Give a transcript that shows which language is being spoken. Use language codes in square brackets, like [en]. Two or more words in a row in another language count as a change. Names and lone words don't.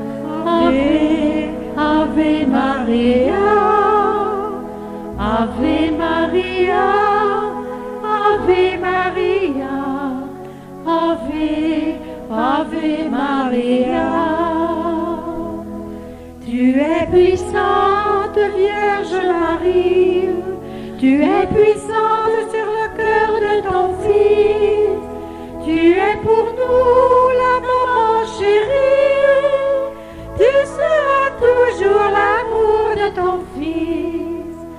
[la] Ave Maria, Ave Maria, Ave Maria, Ave Maria. [fr] Tu es puissante, Vierge Marie, tu es puissante sur le cœur de ton Fils. Tu es pour nous la maman chérie, tu seras toujours l'amour de ton Fils.